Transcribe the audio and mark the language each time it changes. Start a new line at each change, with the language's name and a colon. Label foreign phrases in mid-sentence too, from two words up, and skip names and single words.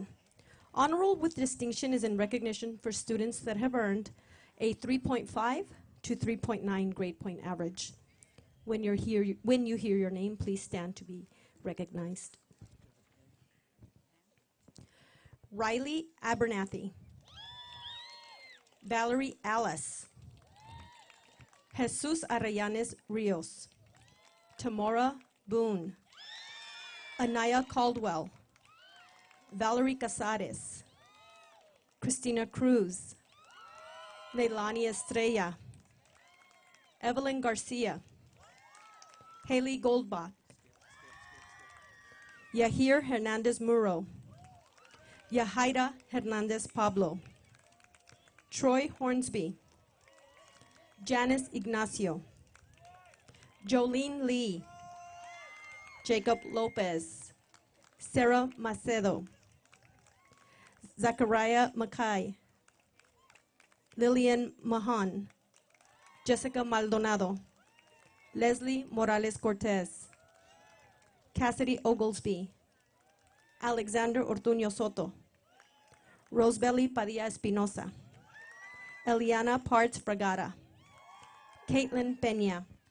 English: Honor Roll with Distinction is in recognition for students that have earned a 3.5 to 3.9 grade point average. When you hear your name, please stand to be recognized. Riley Abernathy, Valerie Alice, Jesus Arrayanes Rios, Tamora Boone, Anaya Caldwell, Valerie Casares, Christina Cruz, Leilani Estrella, Evelyn Garcia, Haley Goldbach, Yahir Hernandez Muro, Yahaira Hernandez Pablo, Troy Hornsby, Janice Ignacio, Jolene Lee, Jacob Lopez, Sarah Macedo, Zachariah Mackay, Lillian Mahan, Jessica Maldonado, Leslie Morales Cortez, Cassidy Oglesby, Alexander Ortuño Soto, Rosebelly Padilla Espinosa, Eliana Parts Fragata, Caitlin Peña,